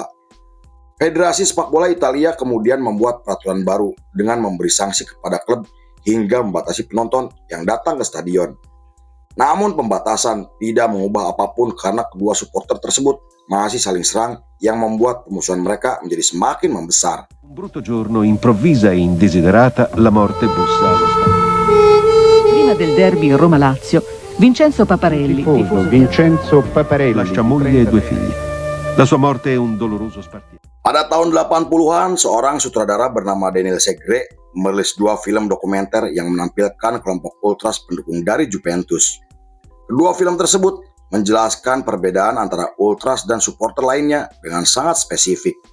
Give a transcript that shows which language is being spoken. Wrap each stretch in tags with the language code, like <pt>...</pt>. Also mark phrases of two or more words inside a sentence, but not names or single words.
<id>Federasi Sepak Bola Italia kemudian membuat peraturan baru dengan memberi sanksi kepada klub hingga membatasi penonton yang datang ke stadion. Namun pembatasan tidak mengubah apapun karena kedua supporter tersebut masih saling serang yang membuat permusuhan mereka menjadi semakin membesar.</id> <it>Un brutto giorno, improvvisa e indesiderata, la morte bussa allo stadio. Prima del derby Roma-Lazio, Vincenzo Paparelli, tifoso Vincenzo Paparelli, lascia moglie e 2 figli. La sua morte è un doloroso spartiacque.</it> <id>Pada tahun 80-an, seorang sutradara bernama Daniel Segre merilis 2 film dokumenter yang menampilkan kelompok ultras pendukung dari Juventus. Kedua film tersebut menjelaskan perbedaan antara ultras dan supporter lainnya dengan sangat spesifik.</id>